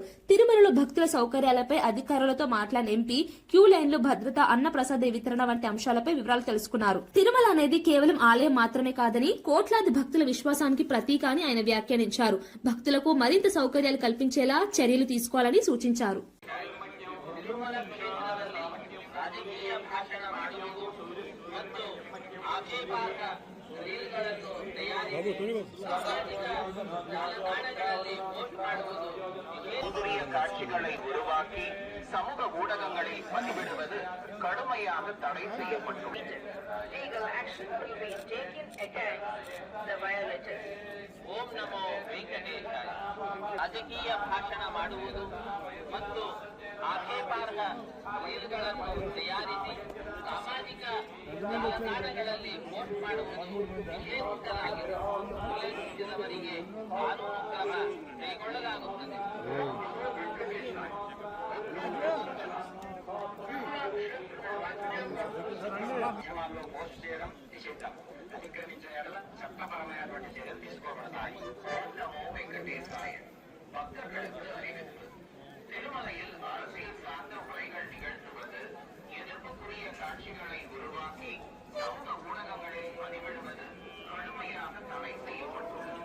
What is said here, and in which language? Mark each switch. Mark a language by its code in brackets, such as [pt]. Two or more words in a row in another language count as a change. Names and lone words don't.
[te] తిరుమలలో భక్తుల సౌకర్యాలపై అధికారులతో మాట్లాడిన ఎంపీ క్యూ లైన్లు, భద్రత, అన్న ప్రసాద వితరణ వంటి అంశాలపై వివరాలు తెలుసుకున్నారు. తిరుమల అనేది కేవలం ఆలయం మాత్రమే కాదని, కోట్లాది భక్తుల విశ్వాసానికి ప్రతీక అని ఆయన వ్యాఖ్యానించారు. భక్తులకు మరింత సౌకర్యాలు కల్పించేలా చర్యలు తీసుకోవాలని సూచించారు. [ta] காட்சிகளை உருவாக்கி சமூக ஊடகங்களில் பதிவிடுவது கடுமையாக தடை செய்யப்பட்டுள்ளது. [sa] ॐ नमो वेङ्कटेशाय. [kn] ರಾಜಕೀಯ ಭಾಷಣ ಮಾಡುವುದು ಮತ್ತು ಆಕ್ಷೇಪಾರ್ಹ ರೀಲ್ಗಳನ್ನು ತಯಾರಿಸಿ ಸಾಮಾಜಿಕ ಜಾಲತಾಣಗಳಲ್ಲಿ ಪೋಸ್ಟ್ ಮಾಡುವುದು ನಿಷೇಧಿಸಲಾಗಿರುವವರಿಗೆ ಕಾನೂನು ಕ್ರಮ ಕೈಗೊಳ್ಳಲಾಗುತ್ತದೆ. [te] పోస్ట్ చేయడం నిషిద్ధం. అతిక్రమించిన ఎడల చట్టపరమైనటువంటి చర్యలు తీసుకోబడతాయి. [ta] వెంకటేశాయ. భక్తர்களுக்கு அறிவிப்பு. திருமலையில் அரசியல் சார்ந்த உரைகள் நிகழ்த்துவது, எதிர்ப்புக்குரிய காட்சிகளை உருவாக்கி சமூக ஊடகங்களில் பதிவிடுவது கடுமையாக தடை செய்யப்பட்டுள்ளது.